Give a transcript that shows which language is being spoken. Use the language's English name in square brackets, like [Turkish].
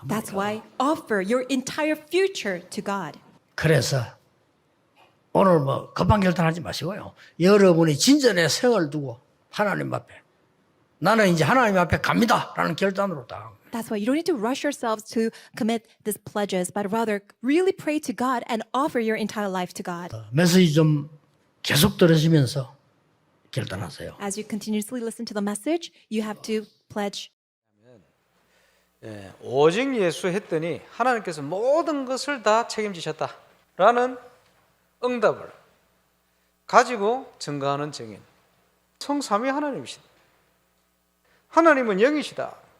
[English] That's why offer your entire future to God. [Korean] 그래서 오늘 뭐 급한 결단하지 마시고요. 여러분이 진전의 생을 두고 하나님 앞에 나는 이제 하나님 앞에 갑니다라는 결단으로 딱. [English] That's why you don't need to rush yourselves to commit these pledges, but rather really pray to God and offer your entire life to God. [Korean] 메시지 좀 계속 들으시면서 결단하세요. [English] As you continuously listen to the message, you have to pledge. [Korean] 예, 오직 예수 했더니 하나님께서 모든 것을 다 책임지셨다라는 응답을 가지고 증거하는 증인. 성삼위 하나님이시다. 하나님은 영이시다.